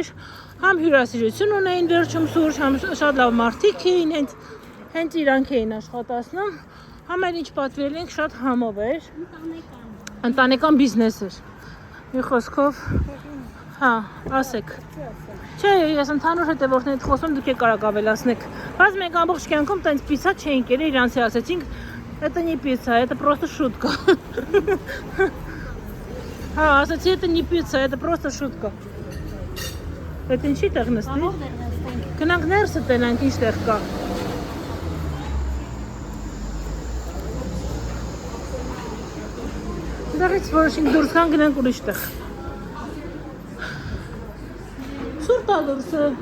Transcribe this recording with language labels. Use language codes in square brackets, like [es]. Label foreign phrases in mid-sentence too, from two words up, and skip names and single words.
[hy] համ հյուրասիրություն ունեին վերջում սուրճ, համ շատ լավ մարդիկ էին, հենց իրանք էին աշխատացնում, համ էլ ինչ պատվիրել ենք շատ համով էր, ընտանեկան բիզնես էր։ Մի խոսքով, հա, ասեք։ Չէ, ես ընդհանուր հետևորդներիդ խոսում, դուք եք կարող ավելացնեք։ Բայց մենք ամբողջ կյանքում տենց պիցա չէինք ելել, իրանցի ասեցինք, [ru] это не пицца, это просто шутка։ [hy] Հա, ասացի, [ru] это не пицца, это просто шутка։ [hy] Այդ ինչի տեղ նստի։ Գնանք ներսը տենանք ինչ տեղ կա։ Դեռից որոշինք դուրս գանք գնանք ուրիշ տեղ։ Սուրտ ա դուրսը։